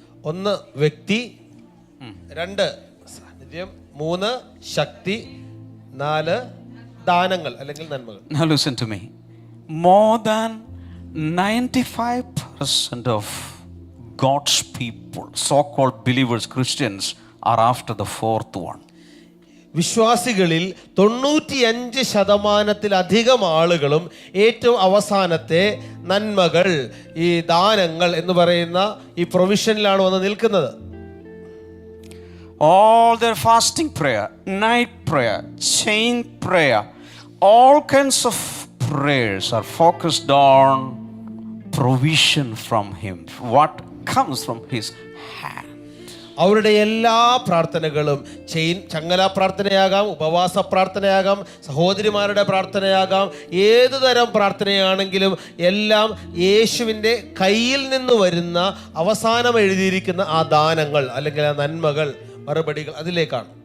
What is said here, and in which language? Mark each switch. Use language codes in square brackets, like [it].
[ml] 1 വ്യക്തി, 2 സാന്നിധ്യം, 3 ശക്തി, 4 ദാനങ്ങൾ അല്ലെങ്കിൽ നന്മകൾ. [en] Now listen to me. More than 95% of God's people, so-called believers, Christians, are after the 4th one. [ml] വിശ്വാസികളിൽ 95% ആളുകളും ഏറ്റവും അവസാനത്തെ നന്മകൾ, ഈ ദാനങ്ങൾ എന്ന് പറയുന്ന ഈ പ്രൊവിഷനിലാണ് വന്ന് നിൽക്കുന്നത്. [en] All their fasting prayer, night prayer, chain prayer, all kinds of prayers are focused on provision from Him, what comes from His hand. [ml] അവരുടെ എല്ലാ പ്രാർത്ഥനകളും ചങ്ങല പ്രാർത്ഥനയാകാം, ഉപവാസ പ്രാർത്ഥനയാകാം, സഹോദരിമാരുടെ പ്രാർത്ഥനയാകാം, ഏതു തരം പ്രാർത്ഥനയാണെങ്കിലും എല്ലാം യേശുവിൻ്റെ കയ്യിൽ നിന്ന് വരുന്ന അവസാനം എഴുതിയിരിക്കുന്ന ആ ദാനങ്ങൾ അല്ലെങ്കിൽ ആ നന്മകൾ, മറുപടികൾ അതിലേക്കാണ്.